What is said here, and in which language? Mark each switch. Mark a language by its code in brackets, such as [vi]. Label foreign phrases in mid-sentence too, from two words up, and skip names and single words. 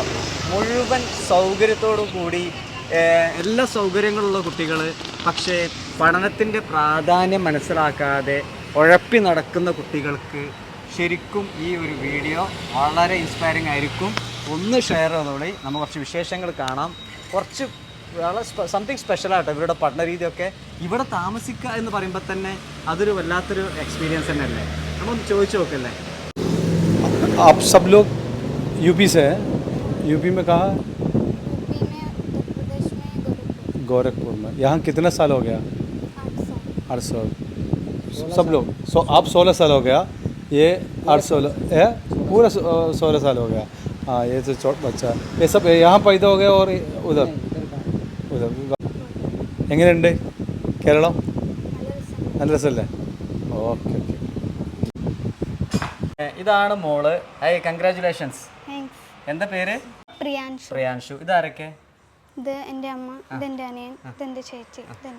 [ml] മുഴുവൻ സൗകര്യത്തോടു കൂടി എല്ലാ സൗകര്യങ്ങളുള്ള കുട്ടികൾ, പക്ഷേ പഠനത്തിൻ്റെ പ്രാധാന്യം മനസ്സിലാക്കാതെ ഉഴപ്പി നടക്കുന്ന കുട്ടികൾക്ക് ശരിക്കും ഈ ഒരു വീഡിയോ വളരെ ഇൻസ്പയറിംഗ് ആയിരിക്കും. ഒന്ന് ഷെയർ ചെയ്തോളി. നമുക്ക് കുറച്ച് വിശേഷങ്ങൾ കാണാം. കുറച്ച് വളരെ [en] something special-ആട്ടോ [ml] ഇവരുടെ പഠന രീതിയൊക്കെ. ഇവിടെ താമസിക്കുക എന്ന് പറയുമ്പോൾ തന്നെ അതൊരു വല്ലാത്തൊരു എക്സ്പീരിയൻസ് തന്നെ അല്ലേ? നമ്മളൊന്ന് ചോദിച്ചു നോക്കല്ലേ. [hi] आप सब लोग UP से हैं? UP में कहाँ? गोरखपुर में। यहाँ कितना साल हो गया? 800। सब लोग आप 16 साल हो गया, ये 816 है, पूरा 16 साल हो गया. हाँ, ये तो छोटा बच्चा, ये सब यहाँ पैदा हो गया और उधर [ml] എങ്ങനെയുണ്ട് കേരളം? നല്ല രസമല്ലേ? [en] okay okay. [ml] ഇതാണ് മോള്. കൺഗ്രാറ്റുലേഷൻസ്. എന്താ പേര്? പ്രിയാൻഷു. ഇതാരൊക്കെ? ഇത് എൻ്റെ അമ്മ, ഇതെൻ്റെ അനിയൻ, ഇതെൻ്റെ ചേച്ചി, ഇതെൻ്റെ